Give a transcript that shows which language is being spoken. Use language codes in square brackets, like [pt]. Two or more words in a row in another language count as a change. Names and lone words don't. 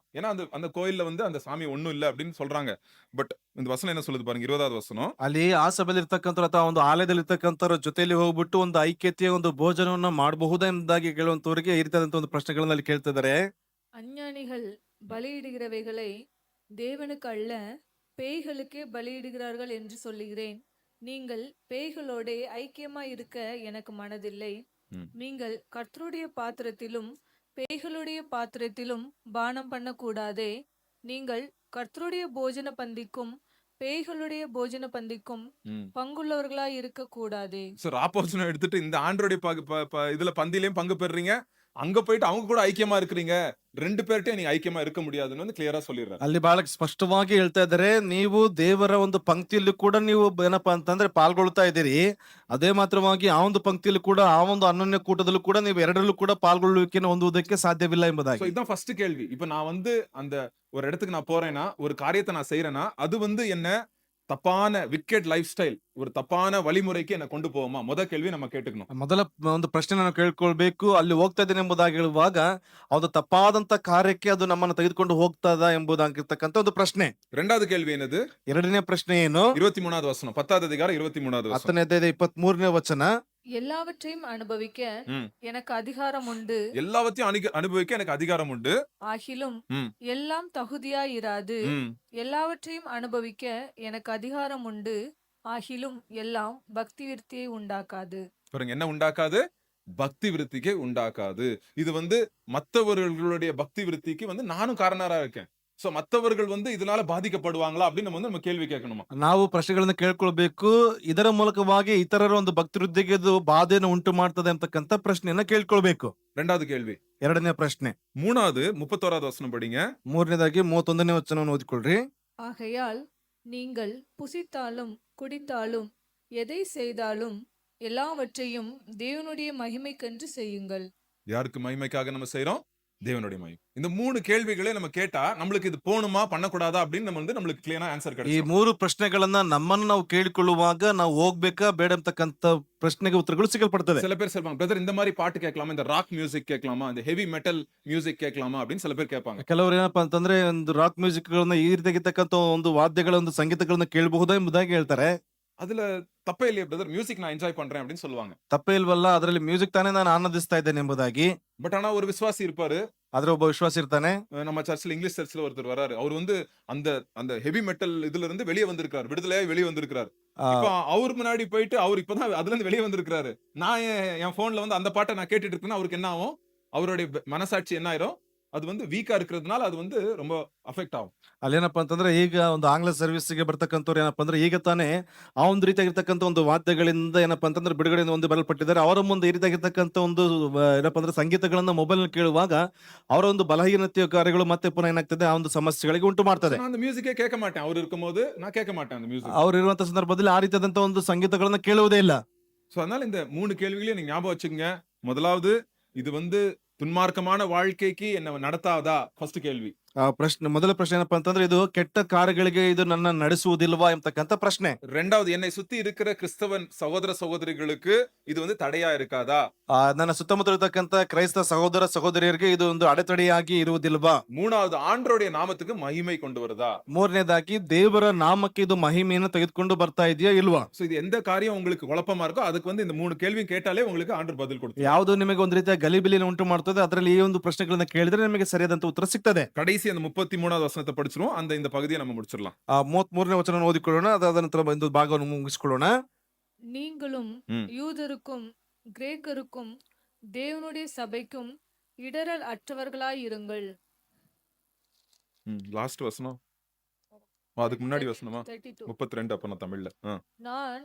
[ta] ஏன்னா அந்த கோயில்ல வந்து அந்த சாமி ஒண்ணும் இல்ல அப்படின்னு சொல்றாங்க. பட் இந்த வசனம் என்ன சொல்லுது பாருங்க, 20வது வசனம். [kn] ಅಲ್ಲಿ ಆ ಸಭೆಯಲ್ಲಿ ಇರ್ತಕ್ಕಂಥ ಅಥವಾ ಒಂದು ಆಲಯದಲ್ಲಿ ಇರ್ತಕ್ಕಂಥವ್ರ ಜೊತೆಯಲ್ಲಿ ಹೋಗ್ಬಿಟ್ಟು ಒಂದು ಐಕ್ಯತೆಯ ಒಂದು ಭೋಜನವನ್ನ ಮಾಡಬಹುದಾ ಎಂಬುದಾಗಿ ಕೇಳುವಂತವರಿಗೆ ಈ ರೀತಿಯಾದಂತ ಒಂದು ಪ್ರಶ್ನೆಗಳನ್ನ ಅಲ್ಲಿ ಕೇಳ್ತಿದ್ದಾರೆ. [ta] அஞ்ஞானிகள் பலியிடுகிறவைகளை தேவனுக்கு அல்ல பேய்களுக்கே பலியிடுகிறார்கள் என்று சொல்லுகிறேன். நீங்கள் பேய்களோடே ஐக்கியமாய் இருக்க எனக்கு மனதில்லை. ம். நீங்கள் கர்த்தருடைய பாத்திரத்திலும் பேய்களுடைய பாத்திரத்திலும் பானம் பண்ணக்கூடாதே. நீங்கள் கர்த்தருடைய போஜன பந்திக்கும் பேய்களுடைய போஜன பந்திக்கும் ம். பங்குள்ளவர்களாய் இருக்க கூடாதே. சார் ஆப்போசிஷன் எடுத்துட்டு இந்த ஆண்டோடைய இதுல பந்திலையும் பங்கு பெறுறீங்க, அங்க போயிட்டு அவங்க கூட ஐக்கியமா இருக்கிறீங்க, ரெண்டு பேர்கிட்டயும் நீங்க ஐக்கியமா இருக்க முடியாதுன்னு வந்து ಕ್ಲಿಯರಾ சொல்லிடுறாரு. [kn] ಅಲ್ಲಿ ಬಹಳ ಸ್ಪಷ್ಟವಾಗಿ ಹೇಳ್ತಾ ಇದ್ದಾರೆ, ನೀವು ದೇವರ ಒಂದು ಪಂಕ್ತಿಯಲ್ಲಿ ಕೂಡ ನೀವು ಏನಪ್ಪಾ ಅಂತಂದ್ರೆ ಪಾಲ್ಗೊಳ್ತಾ ಇದ್ದೀರಿ. ಅದೇ ಮಾತ್ರವಾಗಿ ಆ ಒಂದು ಪಂಕ್ತಿಯಲ್ಲಿ ಕೂಡ ಆ ಒಂದು ಅನನ್ಯ ಕೂಟದಲ್ಲೂ ಕೂಡ ನೀವು ಎರಡರಲ್ಲೂ ಕೂಡ ಪಾಲ್ಗೊಳ್ಳುವಿಕೆಯನ್ನು ಹೊಂದುವುದಕ್ಕೆ ಸಾಧ್ಯವಿಲ್ಲ சோ ಎಂಬುದಾಗಿ. [ta] இதுதான் ஃபர்ஸ்ட் கேள்வி. இப்ப நான் வந்து அந்த ஒரு இடத்துக்கு நான் போறேன்னா, ஒரு காரியத்தை நான் செய்யறேன்னா, அது வந்து என்ன தப்பான [en] wicked life style, [ta] ஒரு தப்பான வழிமுறைக்கு என்ன கொண்டு போகுமா? முத கேள்வி நம்ம ಕೇಳ್ಕணும். [kn] ಮೊದಲ ಒಂದು ಪ್ರಶ್ನೆ ನಾವು ಕೇಳ್ಕೊಳ್ಬೇಕು, ಅಲ್ಲಿ ಹೋಗ್ತಾ ಇದ್ದೇನೆ ಎಂಬುದಾಗಿ ಹೇಳುವಾಗ ಆ ಒಂದು ತಪ್ಪಾದಂತ ಕಾರ್ಯಕ್ಕೆ ಅದು ನಮ್ಮನ್ನು ತೆಗೆದುಕೊಂಡು ಹೋಗ್ತದ ಎಂಬುದಾಗಿರ್ತಕ್ಕಂಥ ಒಂದು ಪ್ರಶ್ನೆ. [ta] ரெண்டாவது கேள்வி என்னது? [kn] ಎರಡನೇ ಪ್ರಶ್ನೆ ಏನು? [ta] 23வது வசனம், 10வது அதிகாரம் 23வது வசனம். [kn] 10ನೇ ಅಧ್ಯಾಯದ 23ನೇ ವಚನ. [ta] எல்லாவற்றையும் அனுபவிக்க ம். எனக்கு அதிகாரம் உண்டு. எல்லாவற்றையும் அனுபவிக்க எனக்கு அதிகாரம் உண்டு. ஆகிலும் ம். எல்லாம் தகுதியாயிராது. ம். எல்லாவற்றையும் அனுபவிக்க எனக்கு அதிகாரம் உண்டு. ஆகிலும் எல்லாம் பக்தி விருத்தியை உண்டாக்காது. பாருங்க, என்ன உண்டாக்காது? பக்தி விருத்திக்கு உண்டாக்காது. இது வந்து மத்தவர்களுடைய பக்தி விருத்திக்கு வந்து நானும் காரணரா இருக்கேன். சோ மத்தவர்கள் வந்து இதனால பாதிக்கப்படுவாங்களா அப்படின்னு நம்ம கேள்வி கேட்கணுமா? [kn] ನಾವು ಪ್ರಶ್ನೆಗಳನ್ನ ಕೇಳ್ಕೊಳ್ಬೇಕು. ಇದರ ಮೂಲಕವಾಗಿ ಇತರರ ಒಂದು ಭಕ್ತಿ ವೃದ್ಧಿಗೆ ಇದು ಬಾಧೆಯನ್ನು ಉಂಟು ಮಾಡ್ತದೆ ಅಂತಕ್ಕಂಥ ಪ್ರಶ್ನೆಯನ್ನ ಕೇಳ್ಕೊಳ್ಬೇಕು. [ta] ரெண்டாவது கேள்வி. [kn] ಎರಡನೇ ಪ್ರಶ್ನೆ. [ta] மூணாவது 31வது வசனம் படிங்க. [kn] ಮೂರನೇದಾಗಿ 31ನೇ ವಚನವನ್ನು ಓದಿಕೊಳ್ಳ್ರಿ. [ta] ஆகையால் நீங்கள் புசித்தாலும் குடித்தாலும் எதை செய்தாலும் எல்லாவற்றையும் தேவனுடைய மகிமைக்கென்று செய்யுங்கள். யாருக்கு மகிமைக்காக நம்ம செய்றோம்? தேவனுடைய மகிமை. இந்த மூணு கேள்விகளை நம்ம கேட்டா நம்மளுக்கு இது போணுமா பண்ணக்கூடாதா அப்படின்னு நம்ம வந்து நம்மளுக்கு கிளியரா ஆன்சர் ಈ கிடைக்கும். [kn] 3 ಪ್ರಶ್ನೆಗಳನ್ನ ನಮ್ಮನ್ನು ನಾವು ಕೇಳಿಕೊಳ್ಳುವಾಗ ನಾವು ಹೋಗ್ಬೇಕಾ ಬೇಡ ಅಂತಕ್ಕಂಥ ಪ್ರಶ್ನೆಗೆ ಉತ್ತರಗಳು ಸಿಗಲ್ಪಡ್ತದೆ. [ta] சில பேர் சொல்வாங்க, பிரதர் இந்த மாதிரி பாட்டு கேட்கலாமா, இந்த [en] rock music [ta] கேட்கலாமா, இந்த [en] heavy metal music [ta] கேட்கலாமா அப்படின்னு சில பேர் கேட்பாங்க. [kn] ಕೆಲವರು ಏನಪ್ಪಾ ಅಂತಂದ್ರೆ ಒಂದು [en] rock music [kn] ಗಳನ್ನ ಈ ರೀತಿಯಾಗಿರ್ತಕ್ಕಂಥ ಒಂದು ವಾದ್ಯಗಳ ಒಂದು ಸಂಗೀತಗಳನ್ನ ಕೇಳಬಹುದಾ ಎಂಬುದಾಗಿ ಹೇಳ್ತಾರೆ. [ta] அதுல தப்பே இல்லையே பிரதர், மியூசிக் நான் என்ஜாய் பண்றேன் அப்படின்னு சொல்லுவாங்க. [kn] ತಪ್ಪೇ ಇಲ್ವಲ್ಲ, ಅದರಲ್ಲಿ ಮ್ಯೂಸಿಕ್ ತಾನೇ ನಾನು ಆನಂದಿಸ್ತಾ ಇದ್ದೇನೆ ಎಂಬುದಾಗಿ. [ta] பட் ஆனா ஒரு விசுவாசி இருப்பாரு, [kn] ಆದ್ರೆ ಒಬ್ಬ ವಿಶ್ವಾಸ ಇರ್ತಾನೆ. [ta] நம்ம சர்ச்சில் இங்கிலீஷ் சர்ச்சில் ஒருத்தர் வராரு, அவர் வந்து அந்த அந்த [en] heavy metal [ta] இதுல இருந்து வெளியே வந்திருக்காரு, விடுதலையாய் வெளியே வந்திருக்காரு. ಆ, இப்ப அவர் முன்னாடி போயிட்டு அவர் இப்பதான் அதுல இருந்து வெளியே வந்திருக்காரு, நான் என் போன்ல வந்து அந்த பாட்டை நான் கேட்டுட்டு இருக்கேன்னா அவருக்கு என்ன ஆகும்? அவருடைய மனசாட்சி என்ன ஆயிரும்? அது வந்து வீக்கா இருக்கிறதுனால அது வந்து ரொம்ப அஃபெக்ட் ஆகும். [kn] ಅಲ್ಲೇನಪ್ಪಾ ಅಂತಂದ್ರೆ ಈಗ ಒಂದು ಆಂಗ್ಲ ಸರ್ವಿಸ್ಗೆ ಬರ್ತಕ್ಕಂಥವ್ರು ಏನಪ್ಪಾ ಅಂದ್ರೆ ಈಗ ತಾನೇ ಆ ಒಂದು ರೀತಿಯಾಗಿರ್ತಕ್ಕಂಥ ಒಂದು ವಾದ್ಯಗಳಿಂದ ಏನಪ್ಪಾ ಅಂತಂದ್ರೆ ಬಿಡುಗಡೆಯಿಂದ ಒಂದು ಬರಲ್ಪಟ್ಟಿದ್ದಾರೆ. ಅವರ ಮುಂದೆ ಈ ರೀತಿಯಾಗಿರ್ತಕ್ಕಂಥ ಒಂದು ಏನಪ್ಪಾ ಅಂದ್ರೆ ಸಂಗೀತಗಳನ್ನ ಮೊಬೈಲ್ ಕೇಳುವಾಗ ಅವರ ಒಂದು ಬಲಹೀನತೆಯ ಕಾರ್ಯಗಳು ಮತ್ತೆ ಪುನಃ ಏನಾಗ್ತದೆ, ಆ ಒಂದು ಸಮಸ್ಯೆಗಳಿಗೆ ಉಂಟು ಮಾಡ್ತದೆ. [ta] நான் அந்த மியூசிக்கே கேட்க மாட்டேன், அவர் இருக்கும்போது நான் கேட்க மாட்டேன் அந்த மியூசிக். [kn] ಅವ್ರು ಇರುವಂತ ಸಂದರ್ಭದಲ್ಲಿ ಆ ರೀತಿಯಾದಂತ ಒಂದು ಸಂಗೀತಗಳನ್ನ ಕೇಳುವುದೇ ಇಲ್ಲ. [ta] சோ அதனால இந்த மூணு கேள்விகளையும் நீங்க ஞாபகம் வச்சுக்கங்க. முதலாவது, இது வந்து துன்மார்க்கமான வாழ்க்கைக்கு என்ன நடத்தாதா? ஃபர்ஸ்ட் கேள்வி. [kn] ಮೊದಲ ಪ್ರಶ್ನೆ ಏನಪ್ಪಾ ಅಂತಂದ್ರೆ ಇದು ಕೆಟ್ಟ ಕಾರ್ಯಗಳಿಗೆ ಇದು ನನ್ನ ನಡೆಸುವುದಿಲ್ವಾ ಎಂಬತಕ್ಕಂಥ ಪ್ರಶ್ನೆ. [ta] ரெண்டாவது, என்னை சுத்தி இருக்கிற கிறிஸ்தவன் சகோதர சகோதரிகளுக்கு இது வந்து தடையா இருக்காதா? [kn] ನನ್ನ ಸುತ್ತಮುತ್ತ ಇರತಕ್ಕಂಥ ಕ್ರೈಸ್ತ ಸಹೋದರ ಸಹೋದರಿಯರಿಗೆ ಇದು ಒಂದು ಅಡೆತಡೆಯಾಗಿ ಇರುವುದಿಲ್ವಾ? [ta] மூணாவது, ஆண்டவருடைய நாமத்துக்கு மகிமை கொண்டு வருதா? [kn] ಮೂರನೇದಾಗಿ ದೇವರ ನಾಮಕ್ಕೆ ಇದು ಮಹಿಮೆಯನ್ನು ತೆಗೆದುಕೊಂಡು ಬರ್ತಾ ಇದೆಯಾ ಇಲ್ವಾ? [ta] சோ இது எந்த காரியம் உங்களுக்கு குழப்பமா இருக்கோ அதுக்கு வந்து இந்த மூணு கேள்வியும் கேட்டாலே உங்களுக்கு ஆண்டவர் பதில் கொடுப்பார். [kn] ಯಾವುದು ನಿಮಗೆ ಒಂದು ರೀತಿಯ ಗಲಿಬಿಲಿಯನ್ನು ಉಂಟು ಮಾಡ್ತದೆ, ಅದರಲ್ಲಿ ಈ ಒಂದು ಪ್ರಶ್ನೆಗಳನ್ನ ಕೇಳಿದ್ರೆ ನಿಮಗೆ ಸರಿಯಾದಂತ ಉತ್ತರ ಸಿಗ್ತದೆ. [ta] கடைசி அந்த 33வது வசனத்தை படிச்சிருவோம், இந்த பகுதியை நம்ம முடிச்சிடலாம். [kn] 33ನೇ ವಚನ ಓದಿಕೊಳ್ಳೋಣ, ಅದಾದ ನಂತರ ಒಂದು ಭಾಗವನ್ನು ಮುಗಿಸಿಕೊಳ್ಳೋಣ. [ta] நீங்களும் ம். யூதருக்கும் கிரேக்கருக்கும் தேவனுடைய சபைக்கும் இடரல் அற்றவர்களாயிருங்கள். லாஸ்ட் வசனம் அதுக்கு முன்னாடி வசனமா? 32. 32 அப்ப நான் தமிழ்ல. நான்